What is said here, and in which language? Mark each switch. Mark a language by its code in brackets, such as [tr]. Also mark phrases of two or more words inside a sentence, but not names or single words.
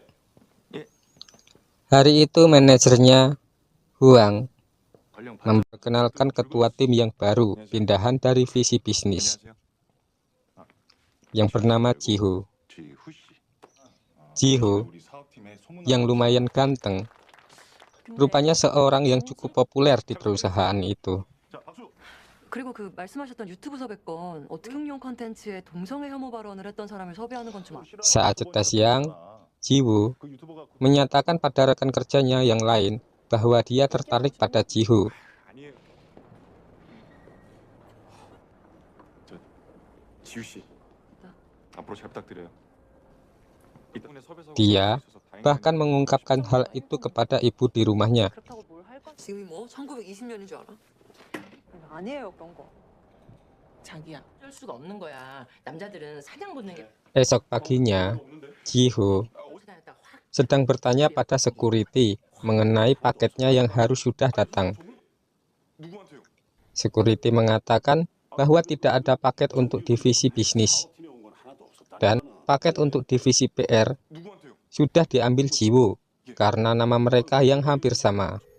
[id] Hari itu manajernya Huang memperkenalkan ketua tim yang baru pindahan dari visi bisnis yang bernama Ji-ho. Ji-ho yang lumayan ganteng, rupanya seorang yang cukup populer di perusahaan itu. [ko] 그리고 그 말씀하셨던 유튜브 섭외건 어특용용 콘텐츠에 동성애 혐오 발언을 했던 사람을 섭외하는 건 좀 [id] Saat jeda siang, Ji-woo menyatakan pada rekan kerjanya yang lain bahwa dia tertarik pada Ji-ho. Dia bahkan mengungkapkan hal itu kepada ibu di rumahnya. [ko] 지금이 뭐 1920년인 줄 알아? 아니에요 그런 거. 자기야, 어쩔 수가 없는 거야. 남자들은 사냥 본능 게 [id] Esok paginya, Ji-ho sedang bertanya pada security mengenai paketnya yang harus sudah datang. Security mengatakan bahwa tidak ada paket untuk divisi bisnis, dan paket untuk divisi PR sudah diambil Ji-woo karena nama mereka yang hampir sama.